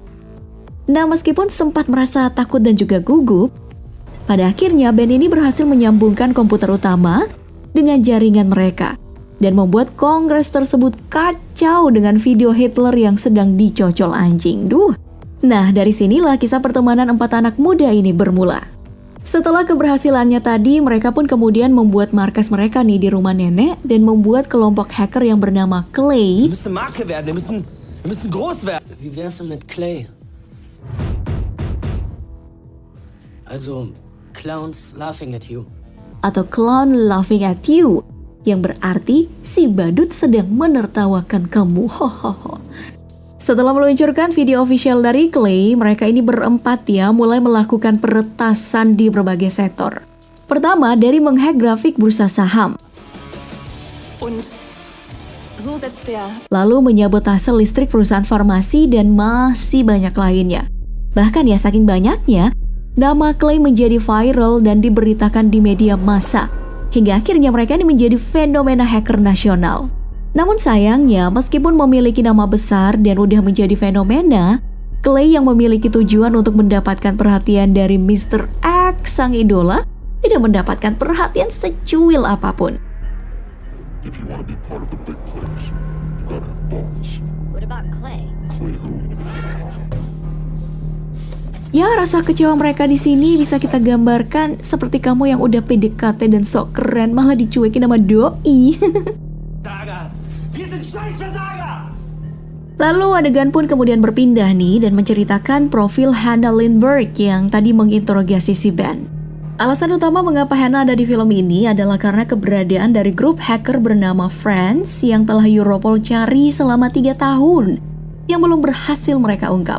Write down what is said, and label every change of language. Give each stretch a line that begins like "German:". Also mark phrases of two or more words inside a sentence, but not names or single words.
Indonesian: Nah, meskipun sempat merasa takut dan juga gugup, pada akhirnya Ben ini berhasil menyambungkan komputer utama dengan jaringan mereka dan membuat Kongres tersebut kacau dengan video Hitler yang sedang dicocol anjing. Nah, dari sinilah kisah pertemanan 4 anak muda ini bermula. Setelah keberhasilannya tadi, mereka pun kemudian membuat markas mereka nih di rumah nenek dan membuat kelompok hacker yang bernama Clay.
German: Wir müssen Marke werden, wir müssen groß werden. Wie wär's denn mit Clay?
English: Also, Clowns laughing at you.
Indonesian: Atau
English: Clown Laughing at You,
Indonesian: yang berarti si badut sedang menertawakan kamu. Hohoho. Setelah meluncurkan video official dari Clay, mereka ini berempat ya mulai melakukan peretasan di berbagai sektor. Pertama, dari menghack grafik bursa saham.
German: Und so setzt der
Indonesian: Lalu menyabotase listrik perusahaan farmasi dan masih banyak lainnya. Bahkan ya saking banyaknya, nama Clay menjadi viral dan diberitakan di media massa. Hingga akhirnya mereka ini menjadi fenomena hacker nasional. Namun sayangnya, meskipun memiliki nama besar dan udah menjadi fenomena, Clay yang memiliki tujuan untuk mendapatkan perhatian dari Mr. X sang idola tidak mendapatkan perhatian secuil apapun.
English: If you want to be part of the big players, you gotta have balls. What about Clay? Clay who?
Indonesian: Ya, rasa kecewa mereka di sini bisa kita gambarkan seperti kamu yang udah PDKT dan sok keren malah dicuekin sama doi.
German: Versager! Wir sind Scheißversager!
Indonesian: Lalu adegan pun kemudian berpindah nih dan menceritakan profil Hannah Lindbergh yang tadi menginterogasi si Ben. Alasan utama mengapa Hannah ada di film ini adalah karena keberadaan dari grup hacker bernama Friends yang telah Europol cari selama 3 tahun yang belum berhasil mereka ungkap.